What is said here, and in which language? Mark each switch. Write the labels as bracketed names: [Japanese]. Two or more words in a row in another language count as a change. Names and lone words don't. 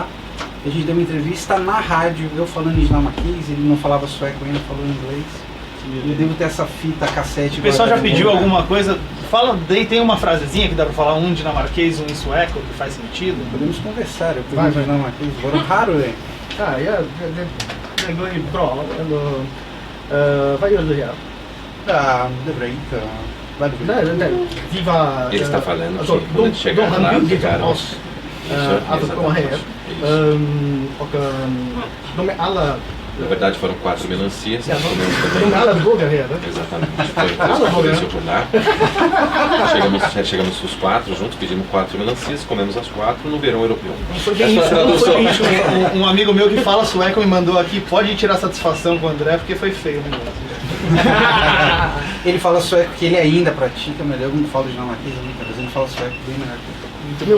[Portuguese] A gente deu uma entrevista na rádio, eu falando em dinamarquês, ele não falava sueco ainda, falou inglês. Eu devo ter essa fita cassete. O pessoal já pediu alguma coisa? Fala, daí tem uma frasezinha que dá pra falar um dinamarquês, um em sueco, que faz sentido? Podemos conversar, eu pergunto dinamarquês, agora raro, né? [Swedish] Det går ju bra. Vad gör du här? Det är bra inte. Vad är det? Vi var... [Portuguese] Ele está falando que quando ele chegar lá, ficaram... [Swedish] att komma här. Och de är alla... [Portuguese] Na verdade foram 4 melancias. [Swedish] De är alla droger här. [Portuguese] Exatamente. Foi por lá. Chegamos os 4 juntos, pedimos 4 melancias, comemos as 4 no verão europeu. Foi bem isso. Um amigo meu que fala sueco me mandou aqui, pode tirar satisfação com o André, porque foi feio o negócio. Ele fala sueco que ele ainda pratica, mas eu não falo dinamarquês, mas ele fala sueco bem melhor que eu.